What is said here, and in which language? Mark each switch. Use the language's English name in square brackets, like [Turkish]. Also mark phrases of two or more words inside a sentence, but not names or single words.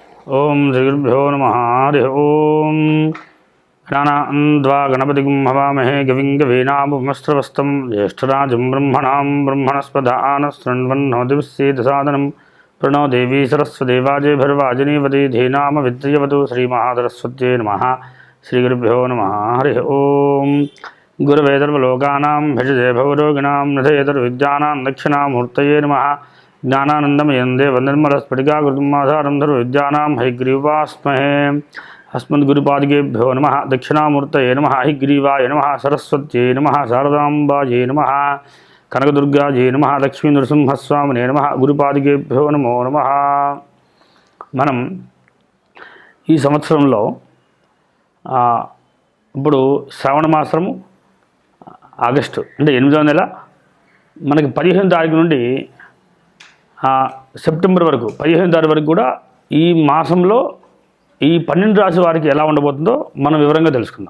[Sanskrit] ఓం శ్రీగురుభ్యో నమః. హరి ఓం. గణానాన్వా గణపతిం హవామహే కవిం కవీనాముపమస్రవస్తం జ్యేష్ఠరాజం బ్రహ్మణాం బ్రహ్మణస్పదానశృण्वन्नोतिभिस्सीदसादनं प्रणो देवी सरस्वती वाजेभिर्वाजिनीवती धीनाम विद्यवतु श्रीमहासरस्वत्यै नमः. श्रीगुरुभ्यो नमः. हरि ओं. गुरवे सर्वलोकानां भजते भवरोगिणां निधयेतर्विद्यानां दक्षिणामूर्तये नमः. ज्ञानानन्दमयं देवनिर्मलस्फटिकाकृतिम् आधारं सर्वविद्यानां हयग्रीवास्महे. अस्मद्गुरुपादिकेभ्यो नमः. दक्षिणामूर्तये नमः. हयग्रीवाय नमः. सरस्वत्यै नमः. शारदाम्बायै नमः. కనకదుర్గాజీ నమః. లక్ష్మీ నృసింహస్వామినే నమః. గురుపాదికేభ్యో నమో నమః. [Telugu] మనం ఈ సంవత్సరంలో ఇప్పుడు శ్రావణ మాసము ఆగస్టు అంటే 8వ నెల మనకి 15వ తారీఖు నుండి సెప్టెంబర్ వరకు 15వ తారీఖు వరకు కూడా ఈ మాసంలో ఈ 12 రాశి వారికి ఎలా ఉండబోతుందో మనం వివరంగా తెలుసుకుందాం.